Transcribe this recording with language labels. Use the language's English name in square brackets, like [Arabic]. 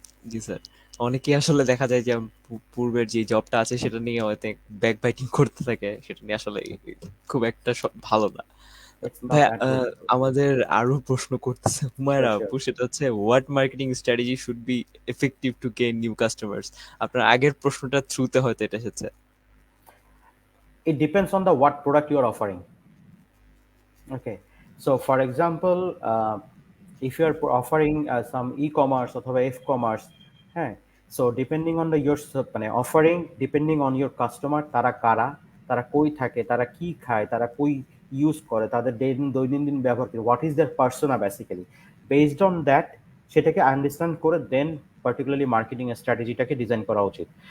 [Bangla] জি sir, অনেকেই আসলে দেখা যায় যে পূর্বের যে জবটা আছে সেটা নিয়ে হয়তো ব্যাক বাইটিং করতে থাকে, সেটা নিয়ে আসলে খুব একটা ভালো না। [English] it's not [Bangla] ভাইয়া [English] At good. [Bangla] আমাদের আরো প্রশ্ন করতেছে হুমায়রা আপু, সেটা হচ্ছে [English] What marketing strategy should be effective to gain new customers. [Bangla] আপনার আগের প্রশ্নটা থ্রুতে হয়তো এটা এসেছে। [English] It depends on the what product you are offering. Okay. [Bangla] So for example, [English] if you are offering some e-commerce [Bangla] অথবা f-commerce, হ্যাঁ, so depending on the your মানে offering depending on your customer, তারা কারা, তারা কই থাকে, তারা কি খায়, তারা কই ইউজ করে, তাদের দৈনন্দিন ব্যবহার কি, [English] what is their persona basically, [Bangla] based on that সেটাকে আন্ডারস্ট্যান্ড করে দেন পার্টিকুলারলি মার্কেটিং স্ট্র্যাটেজিটাকে ডিজাইন করা উচিত।